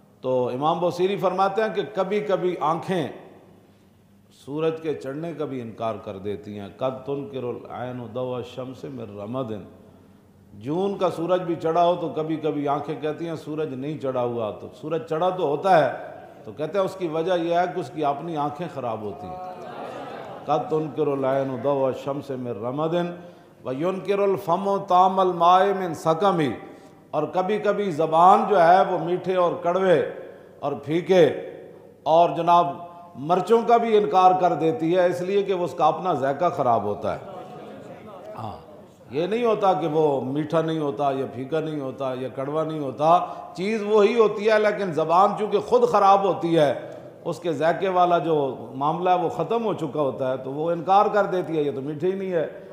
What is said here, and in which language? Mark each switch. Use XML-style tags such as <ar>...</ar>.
<ur>تو امام بوصیری فرماتے ہیں کہ کبھی کبھی آنکھیں سورج کے چڑھنے کا بھی انکار کر دیتی ہیں.</ur> <ar>قد تنکر العین ضوء الشمس من رمد،</ar> <ur>جون کا سورج بھی چڑھا ہو تو کبھی کبھی آنکھیں کہتی ہیں سورج نہیں چڑھا ہوا. تو سورج چڑھا تو ہوتا ہے، تو کہتے ہیں اس کی وجہ یہ ہے کہ اس کی اپنی آنکھیں خراب ہوتی ہیں.</ur> <ar>قد تنکر العین ضوء الشمس من رمد وینکر الفم طعم الماء من سقم.</ar> <ur>اور کبھی کبھی زبان جو ہے وہ میٹھے اور کڑوے اور پھیکے اور جناب مرچوں کا بھی انکار کر دیتی ہے، اس لیے کہ وہ اس کا اپنا ذائقہ خراب ہوتا ہے. ہاں، یہ نہیں ہوتا کہ وہ میٹھا نہیں ہوتا یا پھیکا نہیں ہوتا یا کڑوا نہیں ہوتا، چیز وہی ہوتی ہے، لیکن زبان چونکہ خود خراب ہوتی ہے، اس کے ذائقے والا جو معاملہ ہے وہ ختم ہو چکا ہوتا ہے، تو وہ انکار کر دیتی ہے، یہ تو میٹھے ہی نہیں ہے.</ur>